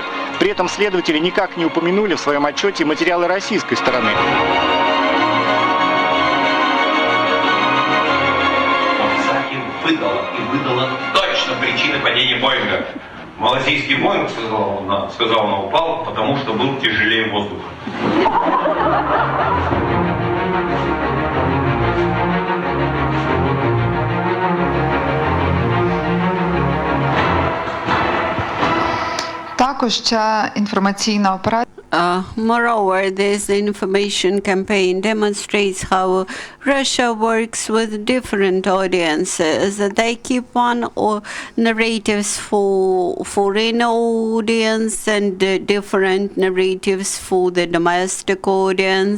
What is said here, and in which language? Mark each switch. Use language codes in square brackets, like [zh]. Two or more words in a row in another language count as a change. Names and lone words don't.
[ru] При этом следователи никак не упомянули в своем отчете материалы российской стороны. Выдала точно причины падения Боинга. Малазийский Боинг, сказал, он упал, потому что был тяжелее воздуха. [uk] Також ця інформаційна операція. [en] Moreover, this information campaign demonstrates how Russia works with different audiences. They keep one narratives for foreign audience and different narratives for the domestic audience.